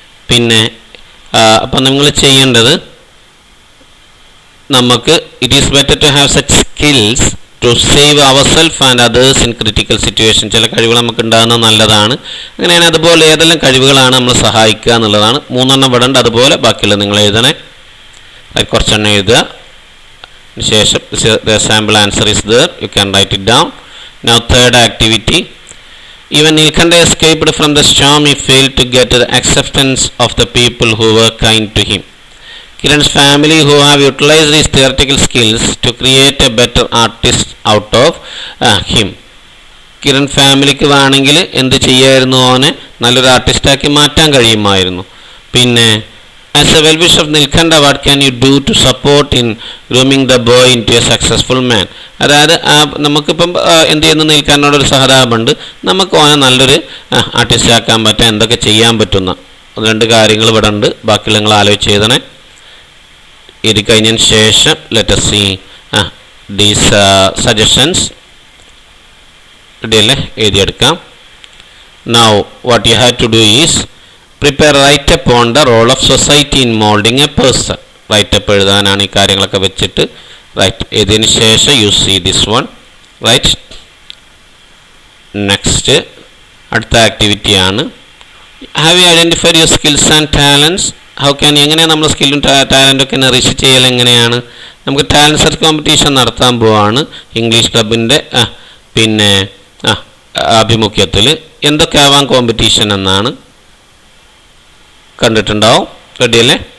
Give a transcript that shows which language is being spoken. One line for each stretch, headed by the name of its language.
Malayalam: പിന്നെ അപ്പം നിങ്ങൾ ചെയ്യേണ്ടത്, നമുക്ക്
English: It is better to have such skills to save our self and others in critical situation.
Malayalam: ചില കഴിവുകൾ നമുക്ക് ഉണ്ടാകുന്നത് നല്ലതാണ്. അങ്ങനെയാണ്. അതുപോലെ ഏതെല്ലാം കഴിവുകളാണ് നമ്മൾ സഹായിക്കുക എന്നുള്ളതാണ്. 3 എണ്ണം ഇവിടെ ഉണ്ട്. അതുപോലെ ബാക്കിയുള്ള നിങ്ങൾ എഴുതണേ. കുറച്ചെണ്ണം എഴുതുക.
English: ശേഷം sample answer is there, you can write it down. Now third activity. Even Nilkanda escaped from the storm, he failed to get the acceptance of the people who were kind to him. Kiran's family, who have utilized his theoretical skills to create a better artist out of him.
Malayalam: Kiran ഫാമിലിക്ക് വേണമെങ്കിൽ എന്ത് ചെയ്യായിരുന്നു, അവനെ നല്ലൊരു ആർട്ടിസ്റ്റാക്കി മാറ്റാൻ കഴിയുമായിരുന്നു.
English: പിന്നെ as a well-wisher of Nilkanda, what can you do to support in grooming the boy into a successful man?
Malayalam: അതായത് നമുക്കിപ്പം എന്ത് ചെയ്യുന്നു, നീൽക്കണ്ടോടൊരു സഹതാപമുണ്ട്. നമുക്ക് ഓനെ നല്ലൊരു ആർട്ടിസ്റ്റ് ആക്കാൻ പറ്റാൻ എന്തൊക്കെ ചെയ്യാൻ പറ്റുന്ന 2 കാര്യങ്ങൾ ഇവിടെ ഉണ്ട്. ബാക്കിയുള്ള നിങ്ങൾ ആലോചിച്ച് എഴുതണേ. ഇത് കഴിഞ്ഞതിന് ശേഷം
English: let us see these suggestions.
Malayalam: റെഡിയല്ലേ? എഴുതിയെടുക്കാം.
English: Now what you have to do is prepare write-up on the role of society in molding a person.
Malayalam: Write-up എഴുതാനാണ് ഈ കാര്യങ്ങളൊക്കെ വെച്ചിട്ട്.
English: Right. ഇതിന് ശേഷം you see this one. Right. Next
Malayalam: അടുത്ത activity ആണ്.
English: have you identified your skills and talents? how can you,
Malayalam: എങ്ങനെയാണ് നമ്മൾ സ്കില്ലും ടാലൻറ്റൊക്കെ നറിഷ് ചെയ്യൽ എങ്ങനെയാണ്? നമുക്ക് ടാലൻറ്റ് സെർച്ച് കോമ്പറ്റീഷൻ നടത്താൻ പോവാണ് ഇംഗ്ലീഷ് ക്ലബിൻ്റെ പിന്നെ ആഭിമുഖ്യത്തിൽ. എന്തൊക്കെ ആവാം കോമ്പറ്റീഷൻ എന്നാണ് കണ്ടിട്ടുണ്ടാവും. റെഡിയല്ലേ?